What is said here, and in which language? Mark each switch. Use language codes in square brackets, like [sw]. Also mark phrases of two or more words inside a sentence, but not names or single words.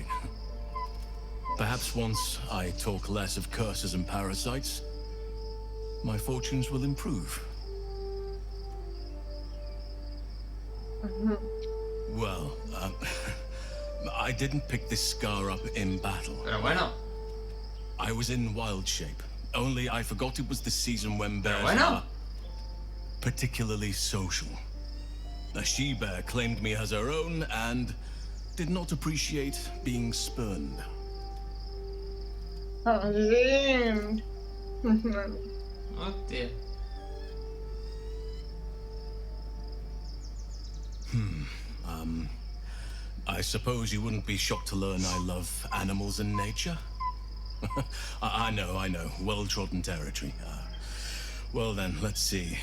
[en] Perhaps once I talk less of curses and parasites, my fortunes will improve. Well, I didn't pick this scar up in battle. [es] Pero bueno. [en] I was in wild shape. Only I forgot it was the season when bears bueno. are particularly social. A she-bear claimed me as her own and did not appreciate being spurned. Jolín. Hostia. I suppose you wouldn't be shocked to learn I love animals and nature? I know. Well-trodden territory. Well then, let's see.